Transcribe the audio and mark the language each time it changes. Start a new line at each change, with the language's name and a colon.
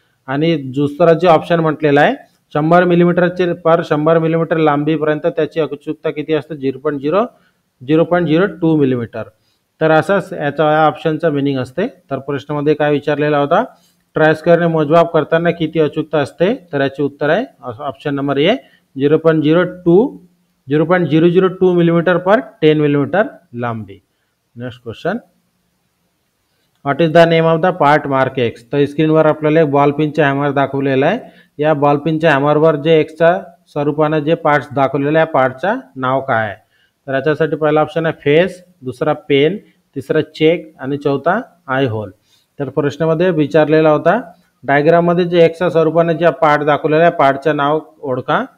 Marathi: आणि दुसरा जे ऑप्शन म्हटलेला आहे 100 मिलीमीटरचे पर 100 मिलीमीटर लांबीपर्यंत त्याची अचूकता किती असते 0.02 मिलीमीटर. तर असंच याचा या ऑप्शनचा मिनिंग असते. तर प्रश्नामध्ये काय विचारलेला होता, ट्राय स्क्वेअरने मोजमाप करताना किती अचूकता असते. तर याचे उत्तर आहे option number A 0.002 millimetre per 10 millimetre लांबी.
English: Next question, what is the name of the part mark X.
Marathi: तर स्क्रीनवर आपल्याला एक बॉल पिनचा हॅमर दाखवलेला आहे. या बॉल पिनच्या हॅमरवर जे एक्सच्या स्वरूपानं जे पार्ट्स दाखवलेले आहे, पार्टचा नाव काय आहे. तर याच्यासाठी पहिला ऑप्शन आहे फेस, दुसरा पेन, तिसरा चेक आणि चौथा आय होल. तर प्रश्नामध्ये विचारलेला होता डायग्राममध्ये जे एक्सच्या स्वरूपाने जे पार्ट दाखवलेला आहे पार्टचं नाव ओळखा.